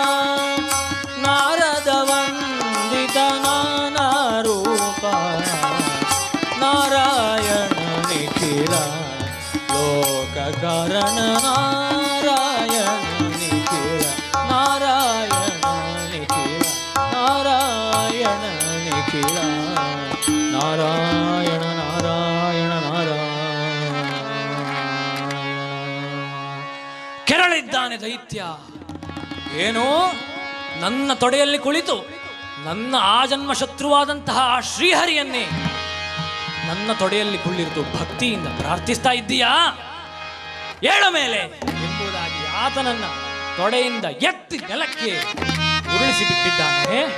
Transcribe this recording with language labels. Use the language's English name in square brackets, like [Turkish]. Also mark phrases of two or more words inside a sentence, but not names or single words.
[Kannada] ನಾರದ ವಂದಿತ ನಾನಾ ರೂಪ ನಾರಾಯಣ ನಿಖಿಲ ಲೋಕ ಕಾರಣ ನಾರಾಯಣ ನಿಖಿಲ ನಾರಾಯಣ ನಿಖಿಲ ನಾರಾಯಣ ನಿಖಿಲ ನಾರಾಯಣ ನಾರಾಯಣ ನಾರಾಯಣ. ಕೆರಳಿದ್ದಾನೆ ದೈತ್ಯ. ಏನೋ ನನ್ನ ತೊಡೆಯಲ್ಲಿ ಕುಳಿತು ನನ್ನ ಆಜನ್ಮ ಶತ್ರುವಾದಂತಹ ಶ್ರೀಹರಿಯನ್ನೇ ನನ್ನ ತೊಡೆಯಲ್ಲಿ ಕುಳ್ಳಿರಿದು ಭಕ್ತಿಯಿಂದ ಪ್ರಾರ್ಥಿಸ್ತಾ ಇದ್ದೀಯಾ? ಏಳ ಮೇಲೆ ಎಂಬುದಾಗಿ ಆತನನ್ನ ತೊಡೆಯಿಂದ ಎತ್ತಿ ನೆಲಕ್ಕೆ ಉರುಳಿಸಿ ಬಿಟ್ಟಿದ್ದಾನೆ.